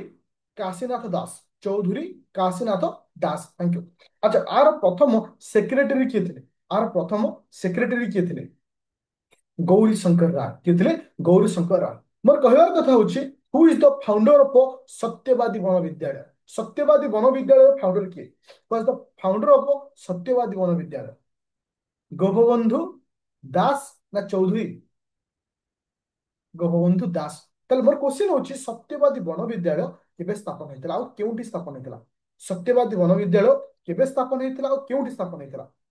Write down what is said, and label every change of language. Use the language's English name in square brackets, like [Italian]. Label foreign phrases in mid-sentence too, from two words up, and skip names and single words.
[Odia] କାଶୀନାଥ ଦାସ ଚୌଧୁରୀ କାଶୀନାଥ ଦାସ [English] thank you [Odia] ଆଚ୍ଛା ଆର ପ୍ରଥମ ସେକ୍ରେଟାରୀ କିଏ ଥିଲେ ଆର ପ୍ରଥମ ସେକ୍ରେଟାରୀ କିଏ ଥିଲେ ଗୌରୀ ଶଙ୍କର ରାୟ କିଏ ଥିଲେ ଗୌରୀ ଶଙ୍କର ରାୟ ମୋର କହିବାର କଥା ହଉଛି [English] who is the founder of [Odia] ସତ୍ୟବାଦୀ ବନ ବିଦ୍ୟାଳୟ ସତ୍ୟବାଦୀ ବନ ବିଦ୍ୟାଳୟର ଫାଉଣ୍ଡର କିଏ [English] was the founder of [Odia] ସତ୍ୟବାଦୀ ବନ ବିଦ୍ୟାଳୟ ଗୋପବନ୍ଧୁ ଦାସ ନା ଚୌଧୁରୀ ଗୋପବନ୍ଧୁ ଦାସ ତାହେଲେ ମୋର କ୍ୱେଶ୍ଚିନ୍ ହଉଛି ସତ୍ୟବାଦୀ ବନ ବିଦ୍ୟାଳୟ କେବେ ସ୍ଥାପନ ହେଇଥିଲା ଆଉ କେଉଁଠି ସ୍ଥାପନ ହେଇଥିଲା ସତ୍ୟବାଦୀ ବନ ବିଦ୍ୟାଳୟ କେବେ ସ୍ଥାପନ ହେଇଥିଲା ଆଉ କେଉଁଠି ସ୍ଥାପନ ହେଇଥିଲା